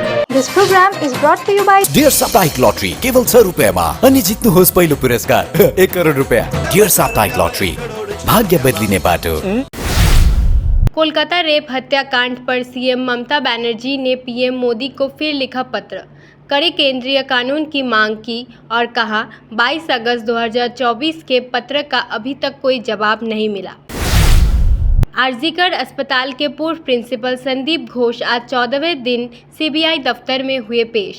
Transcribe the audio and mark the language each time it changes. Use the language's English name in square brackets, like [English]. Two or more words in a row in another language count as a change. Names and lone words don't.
[English] This program is brought to you by [Nepali] डियर साप्ताहिक लॉटरी केवल 6 रुपियाँमा अनि जित्नुहोस् पहिलो पुरस्कार 1 करोड रुपैयाँ। डियर साप्ताहिक लॉटरी, भाग्य बदलिने बाटो। [Hindi] कोलकाता रेप हत्याकांड पर सीएम ममता बनर्जी ने पीएम मोदी को फिर लिखा पत्र, कड़े केंद्रीय कानून की मांग की और कहा 22 अगस्त 2024 के पत्र का अभी तक कोई जवाब नहीं मिला। आरजीकर अस्पताल के पूर्व प्रिंसिपल संदीप घोष आज 14वें दिन सीबीआई दफ्तर में हुए पेश।